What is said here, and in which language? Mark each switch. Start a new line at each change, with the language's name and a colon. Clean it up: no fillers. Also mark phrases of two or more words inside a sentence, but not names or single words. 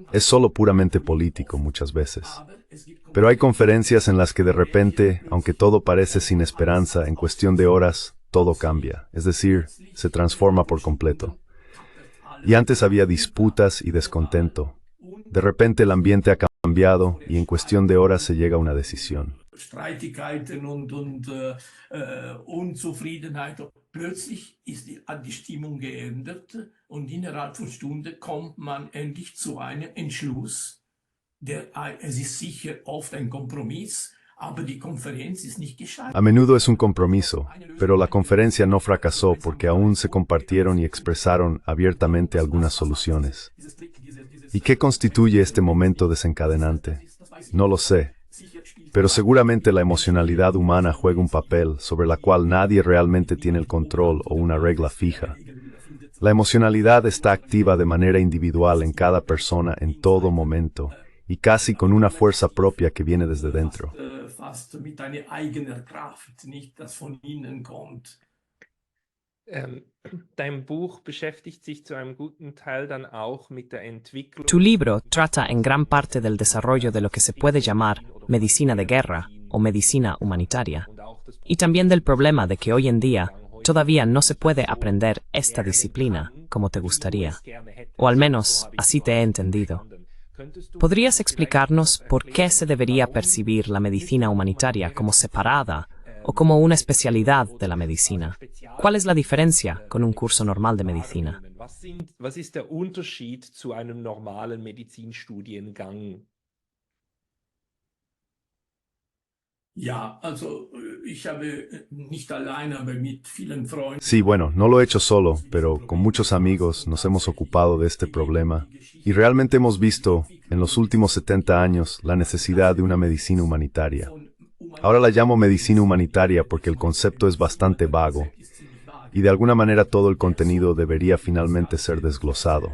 Spanish: Es solo puramente político muchas veces. Pero hay conferencias en las que de repente, aunque todo parece sin esperanza, en cuestión de horas, todo cambia. Es decir, se transforma por completo. Y antes había disputas y descontento. De repente el ambiente ha cambiado y en cuestión de horas se llega a una decisión.
German: Streitigkeiten und Unzufriedenheit. Plötzlich ist die Stimmung geändert und innerhalb von Stunden kommt man endlich zu einem Entschluss. Es ist sicher oft ein Kompromiss, aber die Konferenz ist nicht gescheitert.
Spanish: A menudo es un compromiso, pero la conferencia no fracasó porque aún se compartieron y expresaron abiertamente algunas soluciones. ¿Y qué constituye este momento desencadenante? No lo sé. Pero seguramente la emocionalidad humana juega un papel sobre la cual nadie realmente tiene el control o una regla fija. La emocionalidad está activa de manera individual en cada persona en todo momento y casi con una fuerza propia que viene desde dentro.
German: Dein Buch beschäftigt sich zu einem guten Teil dann auch mit der Entwicklung.
Spanish: Tu libro trata en gran parte del desarrollo de lo que se puede llamar medicina de guerra o medicina humanitaria, y también del problema de que hoy en día todavía no se puede aprender esta disciplina como te gustaría, o al menos así te he entendido. ¿Podrías explicarnos por qué se debería percibir la medicina humanitaria como separada o como una especialidad de la medicina? ¿Cuál es la diferencia con un curso normal de medicina?
German: Was ist der Unterschied zu einem normalen Medizinstudiengang? Ja, also ich habe nicht allein, aber mit vielen Freunden.
Spanish: Sí, bueno, no lo he hecho solo, pero con muchos amigos nos hemos ocupado de este problema y realmente hemos visto en los últimos 70 años la necesidad de una medicina humanitaria. Ahora la llamo medicina humanitaria porque el concepto es bastante vago y de alguna manera todo el contenido debería finalmente ser desglosado.